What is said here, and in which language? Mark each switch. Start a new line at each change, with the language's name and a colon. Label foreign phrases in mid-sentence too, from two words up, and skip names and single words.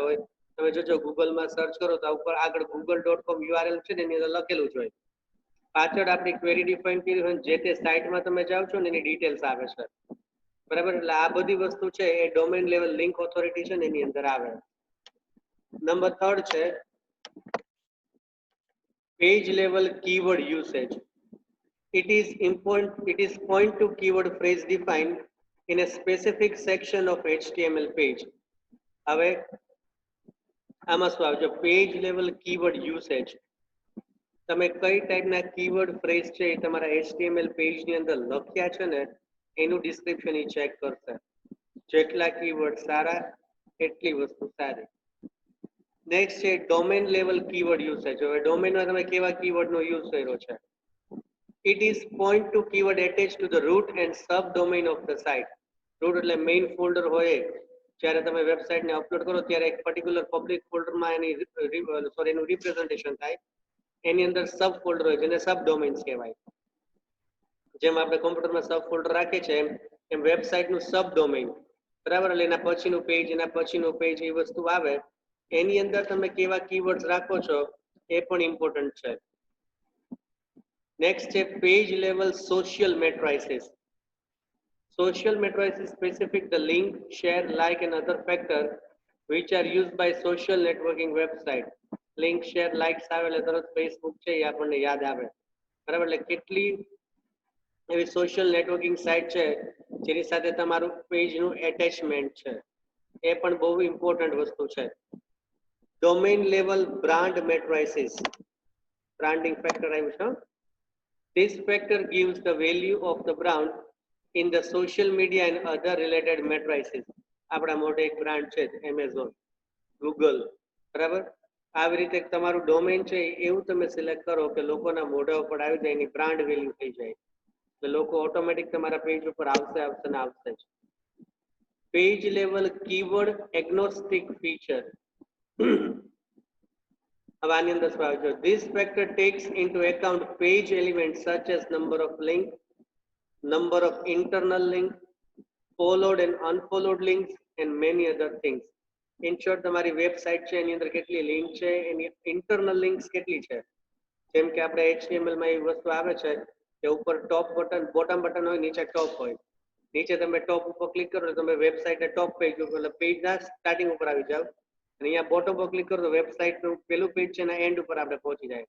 Gujarati: હોય તમે જોજો ગૂગલમાં સર્ચ કરો તો ઉપર આગળ google.com યુઆરએલ છે ને એની અંદર લખેલું જ હોય પાછળ આપણી
English: query define
Gujarati: કરી હોય જે તે સાઇટમાં તમે જાઓ છો ને એની ડિટેલ્સ આવે છે બરાબર એટલે આ બધી વસ્તુ છે એ
English: domain level link authority
Gujarati: છે ને એની અંદર આવે નંબર 3 છે
English: page level keyword usage It is point to keyword phrase defined in a specific section of HTML page.
Gujarati: હવે આમાં શું આવજો
English: page level keyword usage
Gujarati: તમે કઈ ટાઈપના
English: keyword phrase
Gujarati: છે એ તમારા HTML પેજની અંદર લખ્યા છે ને એનું ડિસ્ક્રિપ્શન એ ચેક કરશે જેટલા કીવર્ડ સારા એટલી વસ્તુ સારી નેક્સ્ટ છે
English: domain level keyword usage
Gujarati: હવે ડોમેનમાં તમે કેવા કીવર્ડનો યુઝ કર્યો છે
English: It is point to keyword attached to the root and subdomain of the site.
Gujarati: Root એટલે મેઇન ફોલ્ડર હોય જ્યારે તમે વેબસાઇટને અપલોડ કરો ત્યારે એક
English: particular public folder
Gujarati: એનું રિપ્રેઝન્ટેશન થાય એની અંદર
English: sub folder
Gujarati: હોય જેને સબડોમેન્સ કહેવાય જેમ આપણે કોમ્પ્યુટરમાં
English: sub folder
Gujarati: રાખીએ છીએ એમ વેબસાઇટનું સબડોમેઇન બરાબર એટલે એના પછીનું પેજ એ વસ્તુ આવે એની અંદર તમે કેવા કીવર્ડ્સ રાખો છો એ પણ ઇમ્પોર્ટન્ટ છે
English: Next step, page level social matrices. Social matrices specific the link, share, like and other factor which are used by social networking website. Link, share, likes
Gujarati: આવે એટલે તરત Facebook છે એ આપણને યાદ આવે બરાબર એટલે કેટલી એવી
English: social networking site
Gujarati: છે જેની સાથે તમારું પેજનું એટેચમેન્ટ છે એ પણ બહુ ઇમ્પોર્ટન્ટ વસ્તુ છે
English: domain level brand matrices branding factor
Gujarati: આવ્યું છે
English: This factor gives the value of the brand in the social media and other related matrices.
Gujarati: આપણા મોટે એક બ્રાન્ડ છે Amazon, Google, બરાબર આવી રીતે તમારું ડોમેન છે એવું તમે સિલેક્ટ કરો કે લોકોના મોઢા ઉપર આવી જાય, એની
English: brand value
Gujarati: થઈ જાય, એટલે લોકો ઓટોમેટિક તમારા પેજ ઉપર આવશે આવશે ને આવશે જ.
English: page level keyword agnostic feature.
Gujarati: હવે આની અંદર શું આવે છે?
English: This factor takes into account page elements such as number of link, number of internal link, followed and unfollowed links and many other things. In short,
Gujarati: તમારી વેબસાઇટ છે એની અંદર કેટલી લિંક છે, એની
English: internal links
Gujarati: કેટલી છે. જેમ કે આપણે HTML માં એ વસ્તુ આવે છે કે ઉપર
English: top button, bottom button
Gujarati: હોય, નીચે ટોપ હોય. નીચે તમે ટોપ ઉપર ક્લિક કરો તો તમે વેબસાઇટના
English: top page
Gujarati: ઉપર, એટલે પેજના સ્ટાર્ટિંગ ઉપર આવી જાવ, અને અહીંયા બોટમ પર ક્લિક કરો તો વેબસાઇટનું પેલું પેજ છે એના એન્ડ ઉપર આપણે પહોંચી જાય.